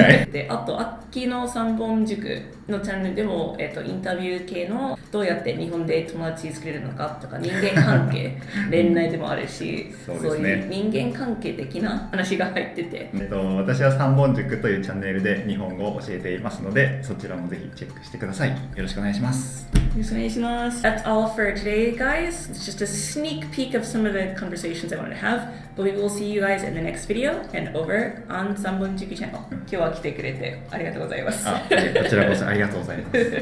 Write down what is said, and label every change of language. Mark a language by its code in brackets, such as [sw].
[ja] で、あと秋の三本塾のチャンネルでも、インタビュー系のどうやって日本で友達作れるのかとか、人間関係恋愛でもあるし、そういう人間関係的な話が入ってて、私は三本塾というチャンネルで日本語を教えていますので、そちらもぜひチェックしてください。よろしくお願いします。 [en] That's all for today, guys. It's just a sneak peek of some of the conversations I wanted to have, but we will see you guys in the next video and over on 三本塾 channel. [ja] 今日は来てくれてありがとうございます。こちらこそありがとうございます。